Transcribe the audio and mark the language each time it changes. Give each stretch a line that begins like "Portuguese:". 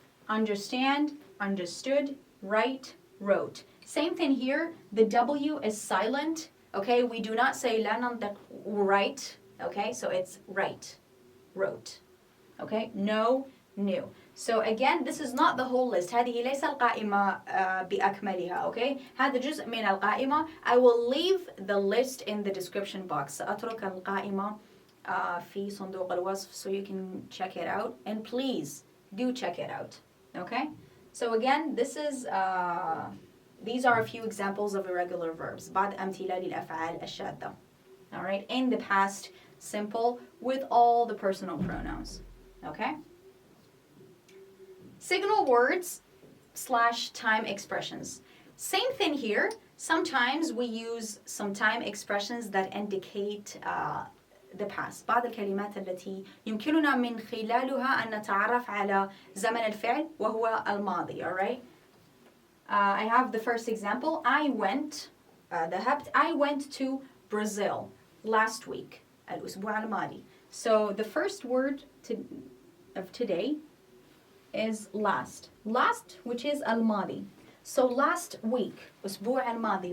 English: Understand, understood. Write, wrote. Same thing here, the W is silent, okay? We do not say
Arabic: لا ننطق
English: right, okay? So it's right, wrote, okay? No, new. So again, this is not the whole list.
Arabic: هذه ليس القائمة بأكملها, okay? هذا جزء من القائمة.
English: I will leave the list in the description box.
Arabic: سأترك القائمة في صندوق الوصف
English: so you can check it out. And please, do check it out, okay? So again, this is... these are a few examples of irregular verbs.
Arabic: بعض أمثلة للأفعال الشاذة.
English: All right, in the past simple with all the personal pronouns. Okay? Signal words / time expressions. Same thing here. Sometimes we use some time expressions that indicate the past.
Arabic: بعض الكلمات التي يمكننا من خلالها أن نتعرف على زمن الفعل وهو الماضي.
English: All right? I have the first example. I went to Brazil last week.
Arabic: الأسبوع الماضي.
English: So the first word of today is last. Last, which is الماضي. So last week,
Arabic: أسبوع الماضي.